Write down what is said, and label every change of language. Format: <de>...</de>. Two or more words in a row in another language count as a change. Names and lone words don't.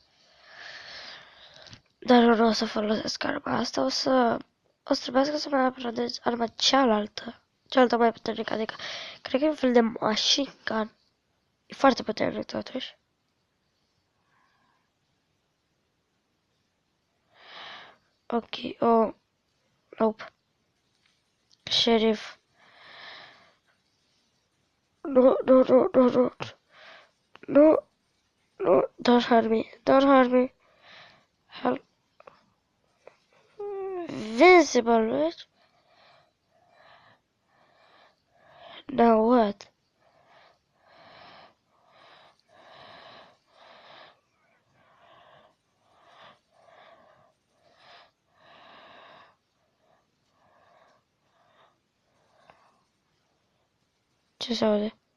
<ro>Dar nu o să folosesc arma asta, o să trebuiască să mai aprendez arma cealaltă mai puternică, adică cred că e un fel de</ro> <en>machine gun.</en> <ro>E foarte puternic totuși.</ro> <en>Ok, oh, nope. Sheriff. No, no, no, no, no. No, no, don't hurt me, don't hurt me. Help. Visible, bitch. Now what?</en> <ro>Ce se aude?</ro>